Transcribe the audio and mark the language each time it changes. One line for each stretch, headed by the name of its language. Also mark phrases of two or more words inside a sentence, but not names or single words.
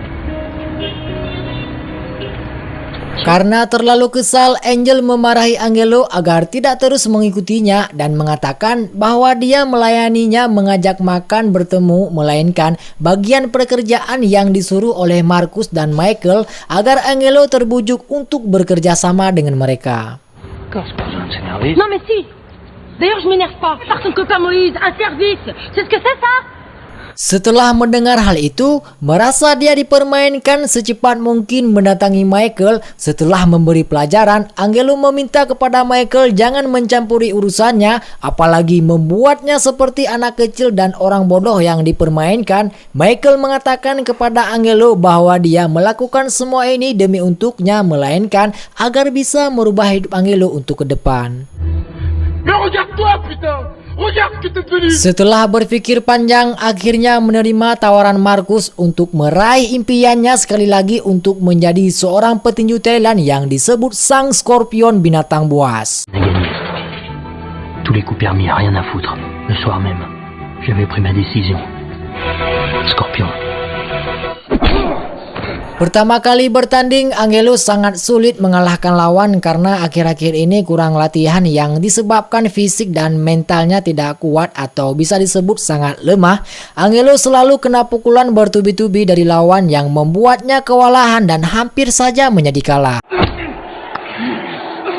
Indonesian: Karena terlalu kesal, Angel memarahi Angelo agar tidak terus mengikutinya dan mengatakan bahwa dia melayaninya mengajak makan bertemu, melainkan bagian pekerjaan yang disuruh oleh Marcus dan Michael agar Angelo terbujuk untuk bekerja sama dengan mereka.
French: D'accord, c'est pas besoin de s'énerver. Non mais si. D'ailleurs, je m'énerve pas. Par ton copain Moïse, un service. C'est ce que c'est ça?
Indonesian: Setelah mendengar hal itu, merasa dia dipermainkan, secepat mungkin mendatangi Michael. Setelah memberi pelajaran, Angelo meminta kepada Michael jangan mencampuri urusannya, apalagi membuatnya seperti anak kecil dan orang bodoh yang dipermainkan. Michael mengatakan kepada Angelo bahwa dia melakukan semua ini demi untuknya, melainkan agar bisa merubah hidup Angelo untuk ke depan.
French: Mais regarde-toi, putain! Regarde ce que t'es devenu!
Indonesian: Setelah berpikir panjang, akhirnya menerima tawaran Marcus untuk meraih impiannya sekali lagi untuk menjadi seorang petinju Thailand yang disebut Sang Scorpion binatang buas.
French: On a gagné. Tous les coups permis, rien à foutre. Le soir même, j'avais pris ma décision. Scorpion.
Indonesian: Pertama kali bertanding, Angelo sangat sulit mengalahkan lawan karena akhir-akhir ini kurang latihan yang disebabkan fisik dan mentalnya tidak kuat atau bisa disebut sangat lemah. Angelo selalu kena pukulan bertubi-tubi dari lawan yang membuatnya kewalahan dan hampir saja menjadi kalah.